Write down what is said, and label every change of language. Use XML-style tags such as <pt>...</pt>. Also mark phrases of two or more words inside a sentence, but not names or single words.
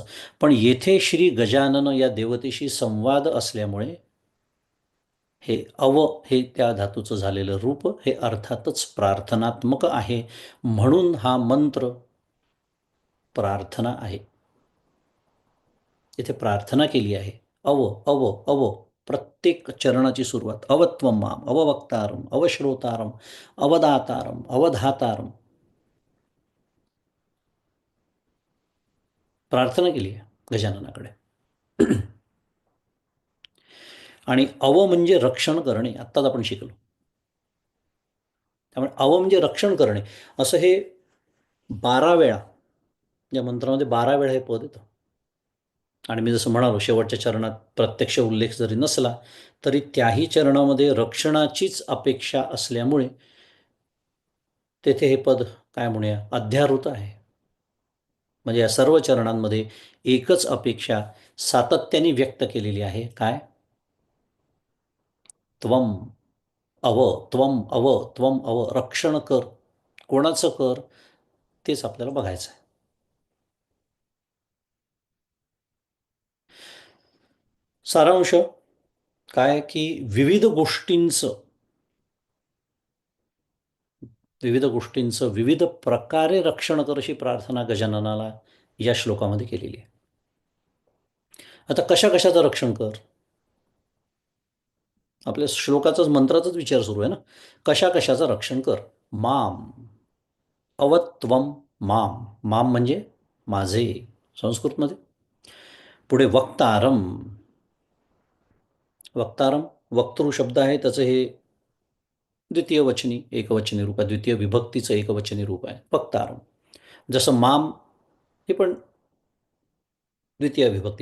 <mr>पण येथे श्री गजानन या देवतेशी संवाद असल्यामुळे हे अव हे त्या धातूचं झालेलं रूप हे अर्थातच प्रार्थनात्मक आहे. म्हणून हा मंत्र प्रार्थना आहे. इथे प्रार्थना केली आहे.</mr> <sa>अव अव अव, प्रत्येक चरणाची सुरुवात अवत्वम माम, अववक्तारम, अवश्रोतारम, अवदातारम, अवधातारम,</sa> <mr>प्रार्थना केली आहे गजाननाकडे. आणि अव म्हणजे रक्षण करणे, आत्ताच आपण शिकलो. त्यामुळे अव म्हणजे रक्षण करणे, असं हे 12 वेळा या मंत्रामध्ये 12 वेळा हे पद येतं. आणि मी जसं म्हणालो, शेवटच्या चरणात प्रत्यक्ष उल्लेख जरी नसला तरी त्याही चरणामध्ये रक्षणाचीच अपेक्षा असल्यामुळे तेथे हे पद काय म्हणूया, अध्याहृत आहे. म्हणजे या सर्व चरणांमध्ये एकच अपेक्षा सातत्याने व्यक्त केलेली आहे. काय?</mr> <sa>त्वम अव, त्वम अव, त्वम अव,</sa> <mr>रक्षण कर. कोणाचं कर तेच आपल्याला बघायचं आहे. सारांश काय की विविध गोष्टींचं विविध प्रकारे रक्षण कर अशी प्रार्थना गजाननाला या श्लोकामध्ये केलेली आहे. आता कशा कशाचं रक्षण कर, आपल्या श्लोकाचाच मंत्राचाच विचार सुरू आहे ना. कशा कशाचं रक्षण कर.</mr> <sa>माम अवत्वम माम,</sa> <mr>माम म्हणजे माझे संस्कृतमध्ये. पुढे वक्तारम, वक्तारम वक्तृ शब्द आहे, त्याचं हे द्वितीय वचनी एकवचनी रूप आहे, द्वितीय विभक्तीचं एकवचनी रूप आहे वक्तारम. जसं माम हे पण द्वितीय विभक्ती.</mr>